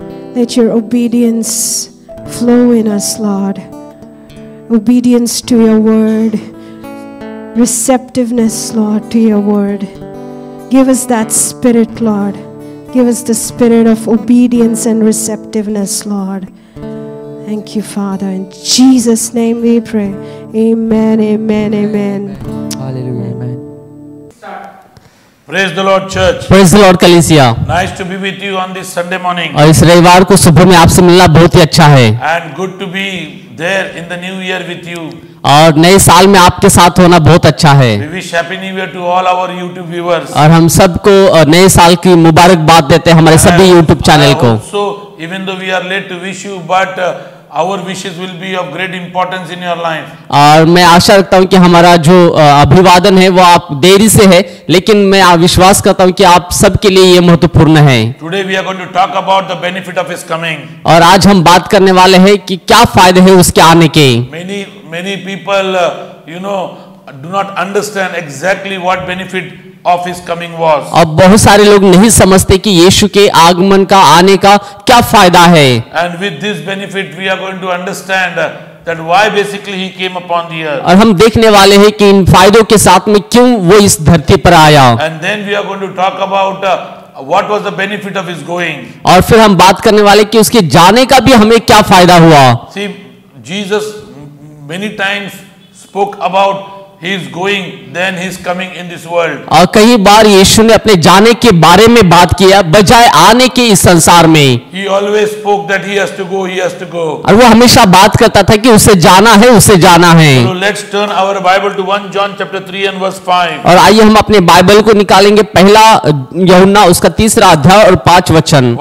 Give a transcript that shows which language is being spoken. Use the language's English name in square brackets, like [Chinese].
[English] let your obedience flow in us Lord obedience to your word receptiveness Lord to your word give us that spirit Lord give us the spirit of obedience and receptiveness Lord thank you Father in Jesus name we pray amen amen amen hallelujah amen Praise the Lord church. Praise the Lord कलीसिया। Nice to be with you on this Sunday morning. [Hindi] और इस रविवार को सुबह में आपसे मिलना बहुत ही अच्छा है। [English] And good to be there in the new year with you. [Hindi] और नए साल में आपके साथ होना बहुत अच्छा है। [English] We wish happy new year to all our YouTube viewers. [Hindi] और हम सबको नए साल की मुबारकबाद देते हैं हमारे सभी YouTube चैनल को। [English] So even though we are late to wish you, but our wishes will be of great importance in your life. [Hindi] और मैं आशा रखता हूं कि हमारा जो अभिवादन है वो आप देरी से है, लेकिन मैं विश्वास करता हूं कि आप सबके लिए ये महत्वपूर्ण है। [English] Today we are going to talk about the benefit of his coming. [Hindi] और आज हम बात करने वाले हैं कि क्या फायदे हैं उसके आने के। [English] Many people, do not understand exactly what benefit of his coming was. [Hindi] अब बहुत सारे लोग नहीं समझते कि यीशु के आगमन का, आने का क्या फायदा है। [English] And with this benefit we are going to understand that why basically he came upon the earth. [Hindi] और हम देखने वाले हैं कि इन फायदों के साथ में क्यों वो इस धरती पर आया। [English] And then we are going to talk about what was the benefit of his going. [Hindi] और फिर हम बात करने वाले कि उसके जाने का भी हमें क्या फायदा हुआ। [English] See, Jesus many times spoke about his going, then his coming in this world. [Hindi] और कई बार यीशु ने अपने जाने के बारे में बात किया बजाय आने के इस संसार में। [English] He always spoke that he has to go, he has to go. [Hindi] और वो हमेशा बात करता था कि उसे जाना है, उसे जाना है। [English] So let's turn our Bible to 1 John chapter 3 and verse 5. [Hindi] और आइए हम अपने बाइबल को निकालेंगे, पहला यूहन्ना उसका 3 अध्याय और 5 वचन।